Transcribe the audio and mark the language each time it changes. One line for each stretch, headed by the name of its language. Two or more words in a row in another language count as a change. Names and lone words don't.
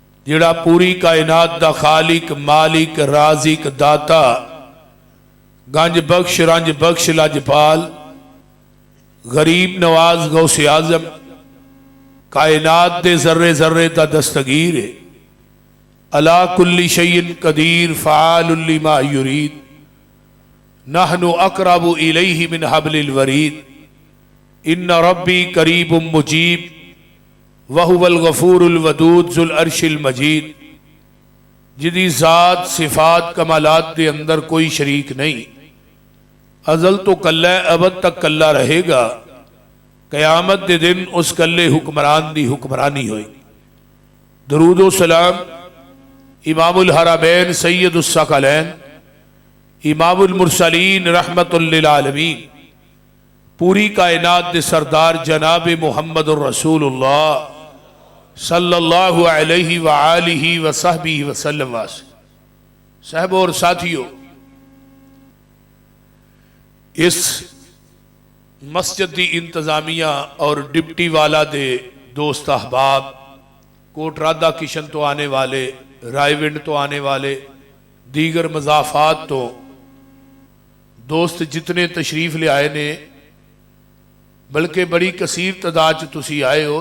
Punjabi: جیہڑا پوری کائنات دا خالق مالک رازق داتا گنج بخش رنج بخش لجپال غریب نواز غوث اعظم کائنات دے ذرے ذرے دا دستگیر ہے.
Arabic: على كل شيء قدير فعال لما يريد نحن أقرب إليه من حبل الوريد إن ربي قريب مجيب وهو الغفور الودود ذو العرش المجيد.
Punjabi: جدی ذات صفات کمالات کے اندر کوئی شریک نہیں، ازل تو کلا ابد تک کلا رہے گا. قیامت کے دن اس کلے حکمران دی حکمرانی ہوئی.
Arabic: درود و سلام إمام الحرمين سيد الثقلين إمام المرسلين رحمة للعالمين
Punjabi: پوری کائنات دے سردار جناب
Arabic: محمد رسول الله صلى الله عليه وعلى آله وصحبه وسلم.
Urdu: صاحب اور ساتھیوں، اس مسجد کی انتظامیہ اور ڈپٹی والا دے دوست احباب، کوٹرادا کشن تو آنے والے، رائیونڈ تو آنے والے، دیگر مضافات تو دوست جتنے تشریف لے آئے نے، بلکہ بڑی کثیر تعداد تسی آئے ہو.